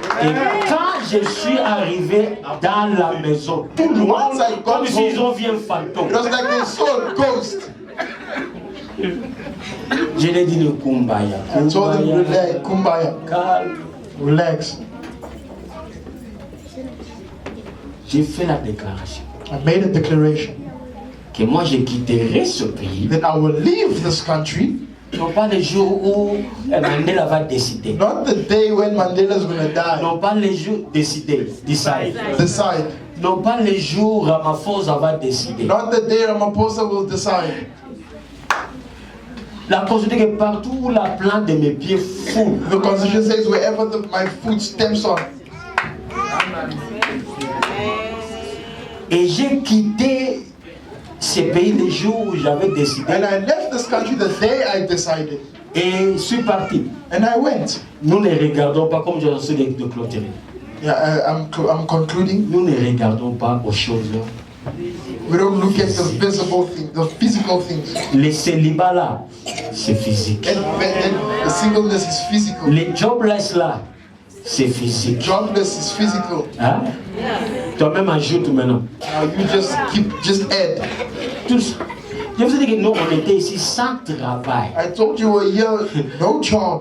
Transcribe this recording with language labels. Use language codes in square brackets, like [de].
[fr] Et quand je suis arrivé dans la maison, tout le monde, comme s'ils ont vu un fantôme. [en] It was like they saw a ghost. [fr] Je l'ai dit, le kumbaya. [en] I told them, relax, kumbaya, [fr] Calme. [en] relax. [fr] J'ai fait la déclaration. [en] I made a declaration. [fr] que moi je quitterai ce pays, [en] then I will leave this country. [fr] non pas le jour où Mandela va décider, [en] Not the day when Mandela is going to die. [fr] non pas le jour décider, [en] decide, Decide. [fr] non pas le jour Ramaphosa va décider. [en] Not the day Ramaphosa will decide. [fr] La Constitution que partout où la plante de mes pieds foule, [en] The Constitution says wherever my foot stems on. [fr] et j'ai quitté ce pays le jour où j'avais décidé, [en] And I left this country the day I decided. [fr] et suis parti. [en] And I went. [fr] Nous ne regardons pas, comme je suis de clôturer, [en] Yeah, I'm concluding. [fr] nous ne regardons pas aux choses. [en] We don't look at the visible things, the physical things. [fr] Le célibat là, c'est physique. [en] And the singleness is physical. [fr] Le jobless là, c'est physique. [en] Jobless is physical. Hein? [fr] Toi-même ajoute maintenant. [en] Now you just add. [fr] Tous. Je vous ai dit que nous, on était ici sans travail. [en] I told you we're here, no job.